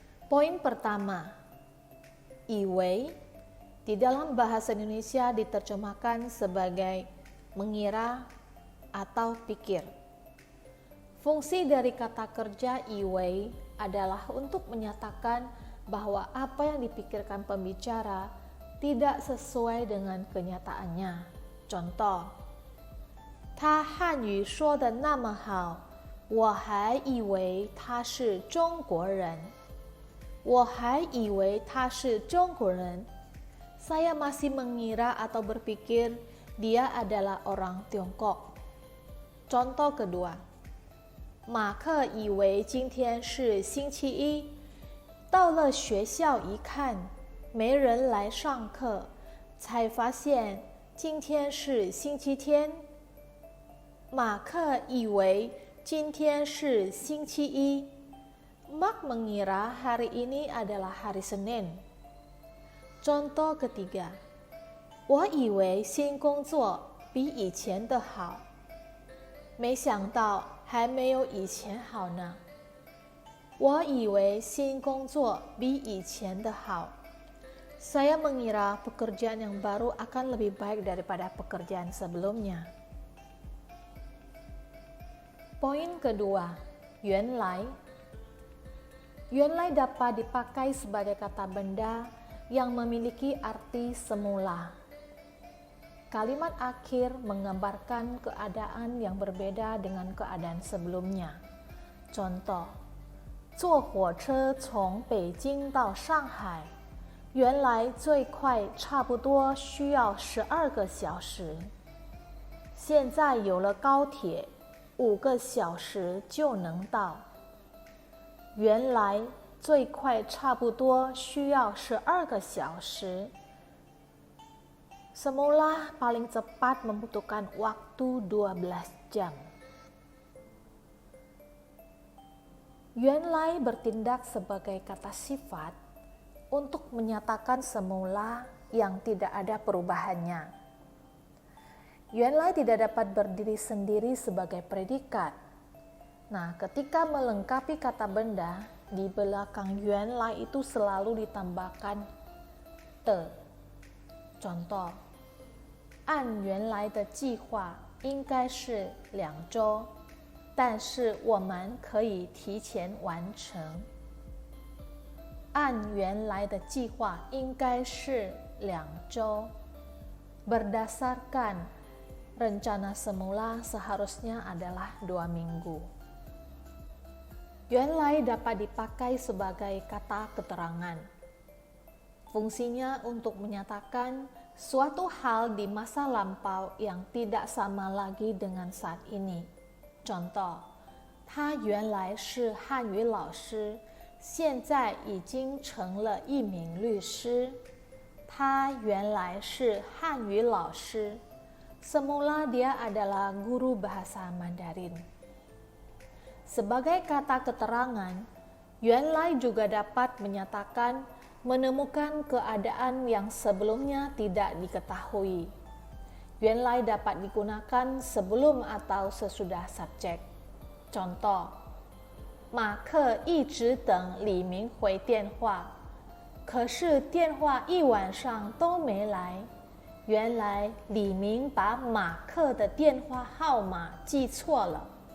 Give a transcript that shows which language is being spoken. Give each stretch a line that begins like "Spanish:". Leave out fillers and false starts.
Indonesian: Poin pertama, 以为 di dalam bahasa Indonesia diterjemahkan sebagai mengira atau pikir. Fungsi dari kata kerja 以为 adalah untuk menyatakan bahwa apa yang dipikirkan pembicara tidak sesuai dengan kenyataannya.
Chinese: Contoh, 他汉语说得那么好，我还以为他是中国人。我还以为他是中国人。
Indonesian: Saya masih mengira atau berpikir dia adalah orang Tiongkok. Contoh kedua,
Chinese: 马克以为今天是星期一，到了学校一看，没人来上课，才发现今天是星期天。马克以为今天是星期一。
Indonesian: Mark mengira hari ini adalah hari Senin. Contoh ketiga,
Chinese: 我以为新工作比以前的好，没想到还没有以前好呢。我以为新工作比以前的好。
Indonesian: Saya mengira pekerjaan yang baru akan lebih baik daripada pekerjaan sebelumnya. Poin kedua, 原来。 原来 dapat dipakai sebagai kata benda yang memiliki arti semula. Kalimat akhir menggambarkan keadaan yang berbeda dengan keadaan sebelumnya.
Chinese: Contoh, 坐火车从北京到上海，原来最快差不多需要12个小时。现在有了高铁，5个小时就能到。原来最快差不多需要12个小时。
Indonesian: Semula paling cepat membutuhkan waktu 12 jam. 原来 bertindak sebagai kata sifat untuk menyatakan semula yang tidak ada perubahannya. 原来 tidak dapat berdiri sendiri sebagai predikat. Nah, ketika melengkapi kata benda, di belakang 原来 itu selalu ditambahkan te.
Chinese: Contoh, 按原来的计划应该是2周，但是我们可以提前完成。按原来的计划应该是2周。
Indonesian: Berdasarkan rencana semula seharusnya adalah 2 minggu. 原来 dapat dipakai sebagai kata keterangan. Fungsinya untuk menyatakan suatu hal di masa lampau yang tidak sama lagi dengan saat ini.
Chinese: Contoh, 他原来是汉语老师，现在已经成了一名律师。他原来是汉语老师。
Indonesian: Semula dia adalah guru bahasa Mandarin. Sebagai kata keterangan, 原来 juga dapat menyatakan menemukan keadaan yang sebelumnya tidak diketahui. 原来 dapat digunakan sebelum atau sesudah subjek.
Chinese: Contoh, 马克一直等李明回电话，可是电话1晚上都没来。原来李明把马克的电话号码记错了。